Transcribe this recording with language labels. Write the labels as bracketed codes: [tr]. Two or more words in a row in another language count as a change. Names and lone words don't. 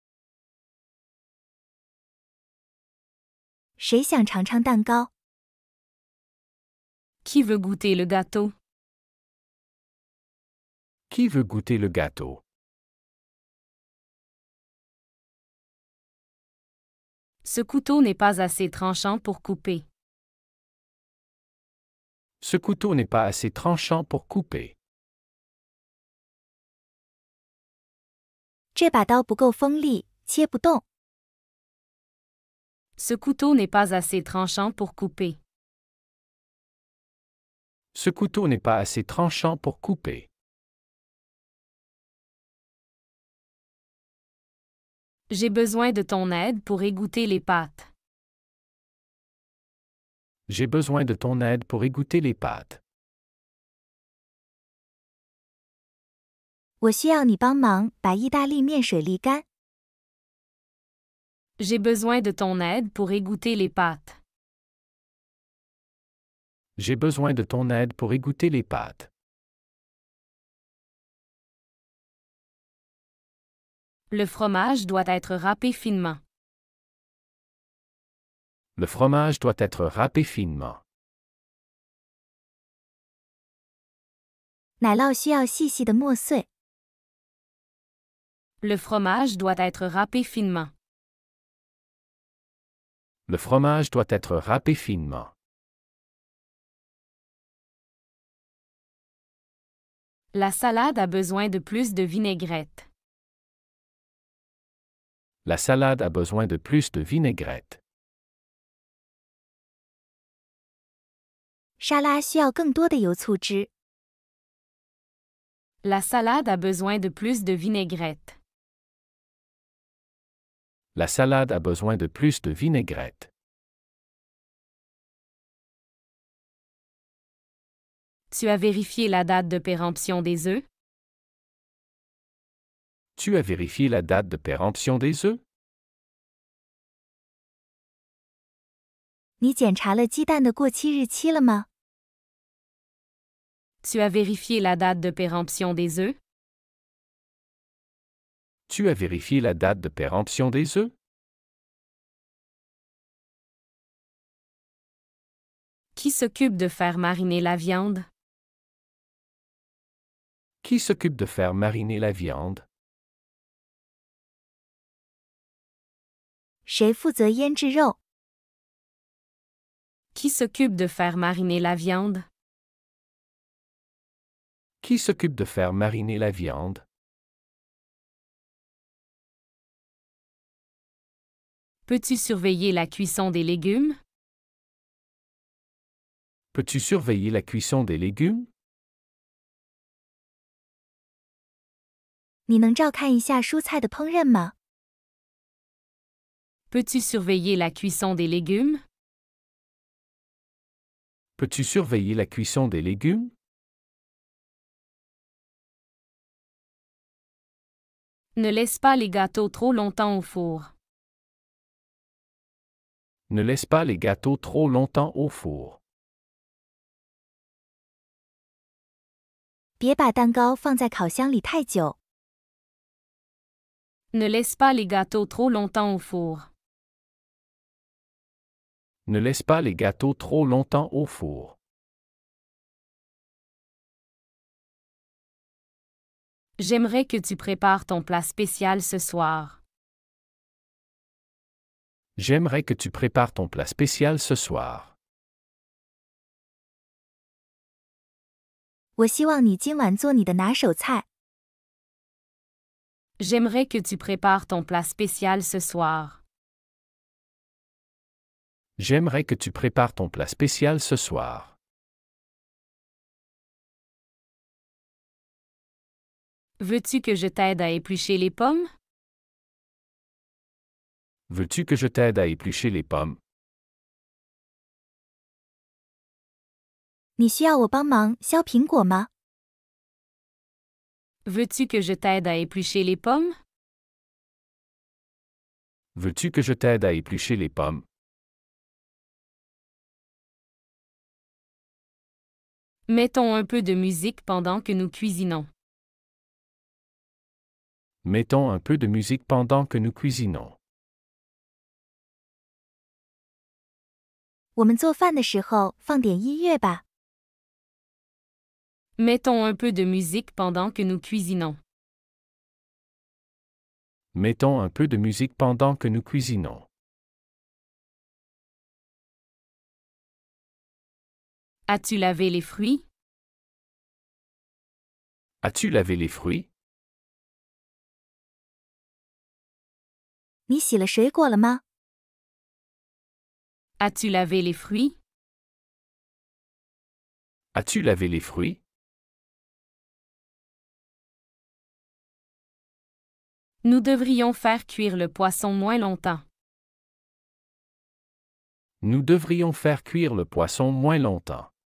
[zh] 谁想尝尝蛋糕？ [fr] Qui veut goûter le gâteau? Qui veut goûter le gâteau? Ce couteau n'est pas assez tranchant pour couper. Ce couteau n'est pas assez tranchant pour couper. [zh] 这把刀不够锋利，切不动。 [fr] Ce couteau n'est pas assez tranchant pour couper. Ce couteau n'est pas assez tranchant pour couper. J'ai besoin de ton aide pour égoutter les pâtes. J'ai besoin de ton aide pour égoutter les pâtes. [zh] 我需要你帮忙把意大利面水沥干。 [fr] J'ai besoin de ton aide pour égoutter les pâtes. J'ai besoin de ton aide pour égoutter les pâtes. Le fromage doit être râpé finement. Le fromage doit être râpé finement. [zh] 奶酪需要细细的磨碎。 [fr] Le fromage doit être râpé finement. Le fromage doit être râpé finement. La salade a besoin de plus de vinaigrette. La salade a besoin de plus de vinaigrette. [zh] 沙拉需要更多的油醋汁。 [fr] La salade a besoin de plus de vinaigrette. La salade a besoin de plus de vinaigrette. Tu as vérifié la date de péremption des œufs? Tu as vérifié la date de péremption des œufs? [zh] 你检查了鸡蛋的过期日期了吗？ [fr] Tu as vérifié la date de péremption des œufs? Tu as vérifié la date de péremption des œufs? Qui s'occupe de faire mariner la viande? Qui s'occupe de faire mariner la viande? [zh] 谁负责腌制肉？ [fr] Qui s'occupe de faire mariner la viande? Qui s'occupe de faire mariner la viande? Peux-tu surveiller la cuisson des légumes? Peux-tu surveiller la cuisson des légumes? [zh] 你能照看一下蔬菜的烹饪吗？ [fr] Peux-tu surveiller la cuisson des légumes? Peux-tu surveiller la cuisson des légumes? Ne laisse pas les gâteaux trop longtemps au four. Ne laisse pas les gâteaux trop longtemps au four. [zh] 别把蛋糕放在烤箱里太久。 [fr] Ne laisse pas les gâteaux trop longtemps au four. Ne laisse pas les gâteaux trop longtemps au four. J'aimerais que tu prépares ton plat spécial ce soir. J'aimerais que tu prépares ton plat spécial ce soir. [zh] 我希望你今晚做你的拿手菜。 [fr] J'aimerais que tu prépares ton plat spécial ce soir. J'aimerais que tu prépares ton plat spécial ce soir. Veux-tu que je t'aide à éplucher les pommes? Veux-tu que je t'aide à éplucher les pommes? [zh] 你需要我帮忙削苹果吗？ [fr] Veux-tu que je t'aide à éplucher les pommes? Veux-tu que je t'aide à éplucher les pommes? Mettons un peu de musique pendant que nous cuisinons. Mettons un peu de musique pendant que nous cuisinons. [zh] 我们做饭的时候放点音乐吧。 [fr] Mettons un peu de musique pendant que nous cuisinons. Mettons un peu de musique pendant que nous cuisinons. As-tu lavé les fruits? As-tu lavé les fruits? [zh] 你洗了水果了吗？ [fr] As-tu lavé les fruits? As-tu lavé les fruits? Nous devrions faire cuire le poisson moins longtemps. Nous devrions faire cuire le poisson moins longtemps.